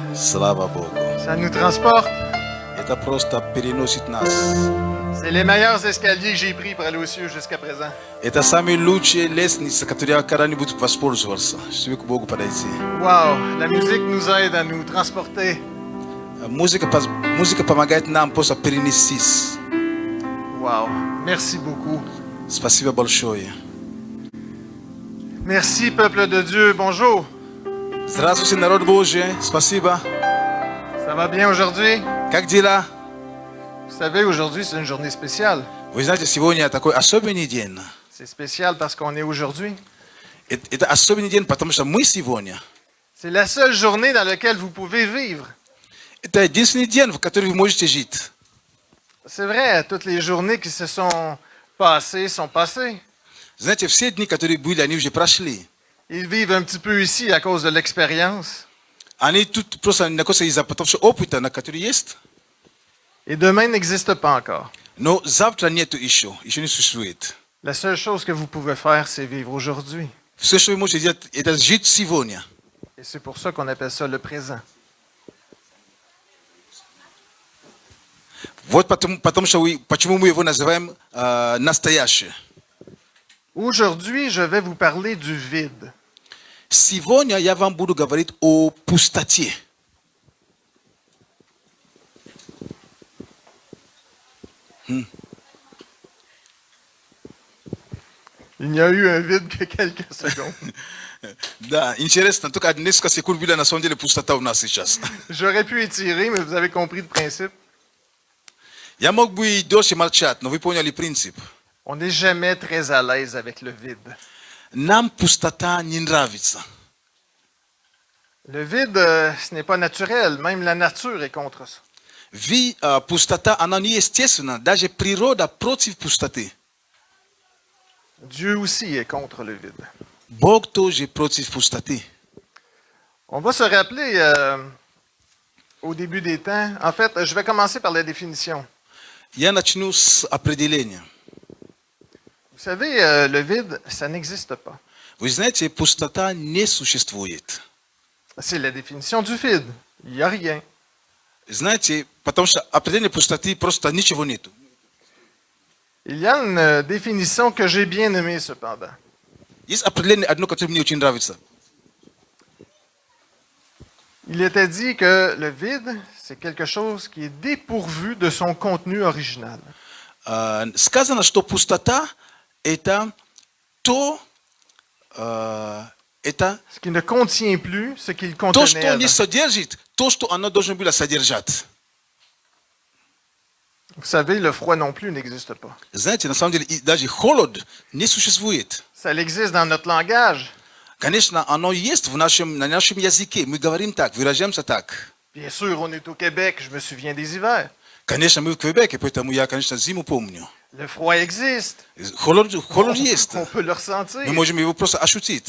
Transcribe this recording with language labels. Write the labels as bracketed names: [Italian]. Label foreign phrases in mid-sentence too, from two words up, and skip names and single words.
[Russian] Слава Богу. [French] Ça nous transporte. [Russian] Это просто переносит нас. [French] C'est les meilleurs escaliers que j'ai pris pour aller aux cieux jusqu'à présent. [Russian] Это самые лучшие лестницы, которые я когда-нибудь воспользовался, чтобы к Богу подойти. [French] Wow, la musique nous aide à nous transporter. [Russian] Музыка помогает нам просто перенестись. [French] Wow, merci beaucoup. [Russian] Спасибо большое. [French] Merci, peuple de Dieu. Bonjour. [Russian] Здравствуйте, народ Божий. Спасибо. [French] Ça va bien aujourd'hui? [Russian] Как дела? [French] Vous savez, aujourd'hui, c'est une journée spéciale. [Russian] Вы знаете, сегодня такой особенный день. [French] C'est spécial parce qu'on est aujourd'hui. [Russian] Это особенный день, потому что мы сегодня. [French] C'est la seule journée dans laquelle vous pouvez vivre. [Russian] Это единственный день, в который вы можете жить. [French] C'est vrai, toutes les journées qui se sont passées sont passées. [Russian] Знаете, все дни, которые были, они уже прошли. [French] Ils vivent un petit peu ici à cause de l'expérience. [Russian] Они тут просто находятся из-за того опыта, который есть. [French] Et demain n'existe pas encore. [Russian] Но завтра нету еще не существует. [French] La seule chose que vous pouvez faire, c'est vivre aujourd'hui. [Russian] Все, что вы можете делать, это жить сегодня. [French] Et c'est pour ça qu'on appelle ça le présent. [Russian] Вот почему мы его называем настоящее. [French] Aujourd'hui, je vais vous parler du vide. [Russian] Сегодня я вам буду говорить о пустоте. [French] Il n'y a eu un vide que quelques secondes. [Russian] Да, интересно, только несколько секунд были на самом деле пустота у нас сейчас. [French] J'aurais pu étirer, mais vous avez compris le principe. [Russian] Я мог бы и дольше молчать, но вы поняли принцип. [French] On n'est jamais très à l'aise avec le vide. [Russian] Нам пустота не нравится. [French] Le vide, ce n'est pas naturel. Même la nature est contre ça. [Russian] Пустота, она неестественна. Даже природа против пустоты. [French] Dieu aussi est contre le vide. [Russian] Бог тоже против пустоты. [French] On va se rappeler au début des temps. En fait, je vais commencer par la définition. [Russian] Я начну с определения. [French] Vous savez, le vide, ça n'existe pas. [Russian] Вы знаете, пустота не существует. [French] C'est la définition du vide. Il n'y a rien. [Russian] Знаете, потому что определение пустоты просто ничего нету. [French] Il y a une définition que j'ai bien aimée cependant. [Russian] Есть определение одно, которое мне очень нравится. [French] Il était dit que le vide, c'est quelque chose qui est dépourvu de son contenu original. [Russian] Сказано, что пустота это то, [French] Ce qui ne contient plus ce qu'il [Russian] то, [French] contenait [Russian] что не [French] avant. [Russian] содержит, то, что оно должно было содержать. [French] Vous savez, le froid non plus n'existe pas. [Russian] Знаете, на самом деле, даже холод не существует. [French] Ça existe dans notre langage. [Russian] Конечно, оно есть на нашем языке. Мы говорим так, выражаемся так. [French] Bien sûr, on est au Québec, je me souviens des hivers. [Russian] Конечно, мы в Квебеке, поэтому я, конечно, зиму помню. [French] Le froid existe. [Russian] Холод есть. [French] On peut le ressentir. [Russian] Мы можем его просто ощутить.